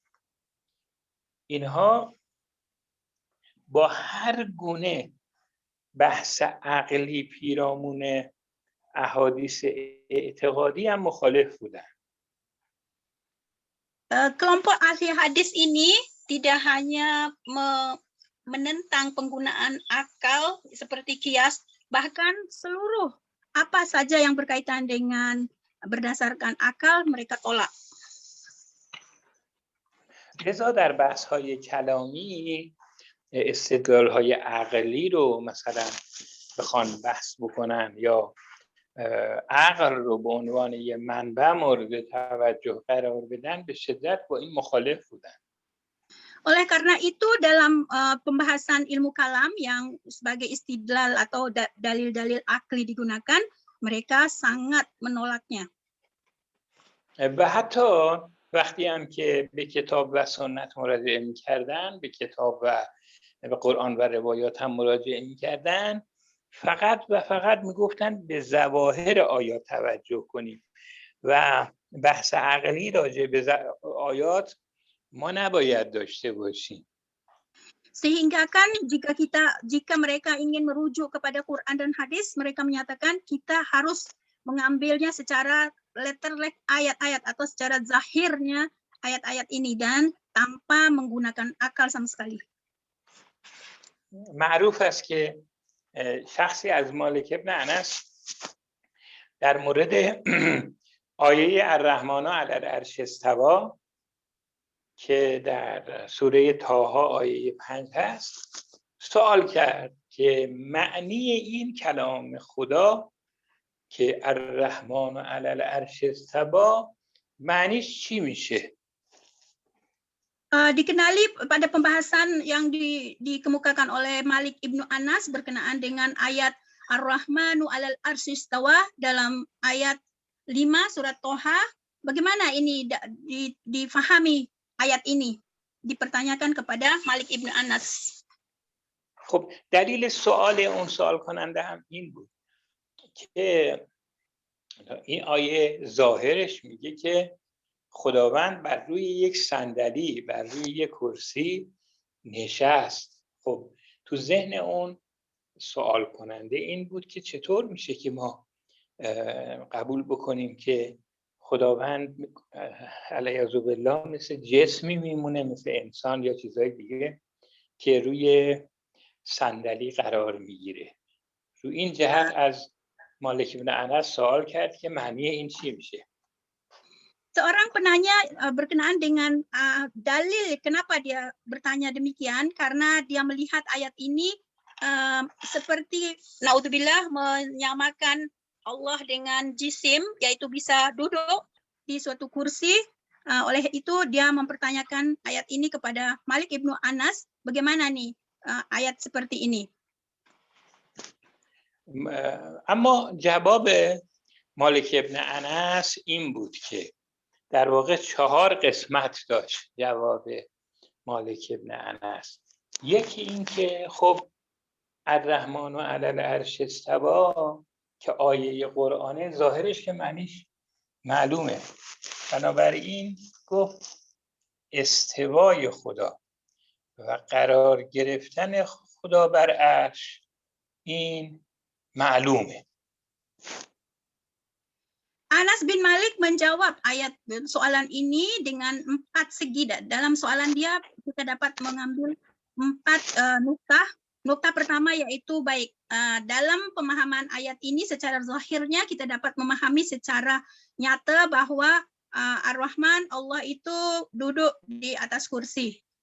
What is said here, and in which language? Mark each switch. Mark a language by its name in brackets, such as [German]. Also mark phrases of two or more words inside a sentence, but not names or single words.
[Persian] اینها با هر گونه بحث عقلی پیرامون احادیث اعتقادی هم مخالف بودن. [Indonesian] Kelompok ahli hadis ini tidak hanya menentang penggunaan akal seperti qiyas, bahkan seluruh apa saja yang berkaitan dengan berdasarkan akal mereka tolak. [Persian] لذا در بحث‌های کلامی استدلال‌های عقلی رو مثلا بخوان بحث بکنن یا عقل رو به عنوان یه منبع مورد توجه قرار بدن، به شدت با این مخالف بودن. [Indonesian] Oleh karena itu dalam pembahasan ilmu kalam yang sebagai istidlal atau dalil-dalil akli digunakan, mereka sangat menolaknya. [Persian] و حتی وقتی هم که به کتاب و سنت مراجعه می‌کردن، به کتاب و به قرآن و روایات هم مراجعه می‌کردن، فقط و فقط میگفتن به ظواهر آیات توجه کنیم و بحث عقلی راجع به آیات ما نباید داشته باشیم. [Indonesian] Sehingga kan jika mereka ingin merujuk kepada Quran dan hadis, mereka menyatakan kita harus mengambilnya secara letterlek ayat-ayat atau secara zahirnya ayat-ayat ini dan tanpa menggunakan akal sama sekali. [Persian] معروف است که شخصی از مالک ابن انس در مورد آیه [Arabic] الرحمن علی العرش استوی [Persian] که در سوره طه آیه 5 هست سوال کرد که معنی این کلام خدا که [Arabic] الرحمن علی العرش استوی [Persian] معنیش چی میشه؟ [Indonesian] Dikenali pada pembahasan yang dikemukakan oleh Malik ibnu Anas berkenaan dengan ayat [Arabic] الرحمن على العرش استوى [Indonesian] dalam ayat 5 surat Toha. Bagaimana ini difahami ayat ini? Dipertanyakan kepada Malik ibnu Anas. [Persian] خب دلیل سوال اون سوال کننده هم این بود که این آیه ظاهرش میگه که خداوند بر روی یک صندلی، بر روی یک کرسی نشست. خب تو ذهن اون سوال کننده این بود که چطور میشه که ما قبول بکنیم که خداوند [Arabic] علیاذ بالله [Persian] مثل جسمی میمونه، مثل انسان یا چیزهای دیگه که روی صندلی قرار میگیره. رو این جهت از مالک بن انس سوال کرد که معنی این چی میشه. [Indonesian] Seorang penanya berkenaan dengan dalil kenapa dia bertanya demikian, karena dia melihat ayat ini seperti naudzubillah menyamakan Allah dengan jisim, yaitu bisa duduk di suatu kursi. Oleh itu dia mempertanyakan ayat ini kepada Malik ibnu Anas, bagaimana nih ayat seperti ini. [Persian] اما جواب مالک ابن انس این بود که در واقع 4 قسمت داشت جواب مالک ابن انس. یکی این که خب [Arabic] الرحمن علی العرش استوی [Persian] که آیه قرآنه ظاهرش که معنیش معلومه، بنابراین گفت استوای خدا و قرار گرفتن خدا بر عرش این معلومه. [Indonesian] Anas bin Malik menjawab ayat soalan ini dengan 4 segi. Dalam soalan dia kita dapat mengambil 4 nuktah. Nuktah pertama yaitu baik dalam pemahaman ayat ini secara zahirnya kita dapat memahami secara nyata bahwa Ar-Rahman Allah itu duduk di atas kursi.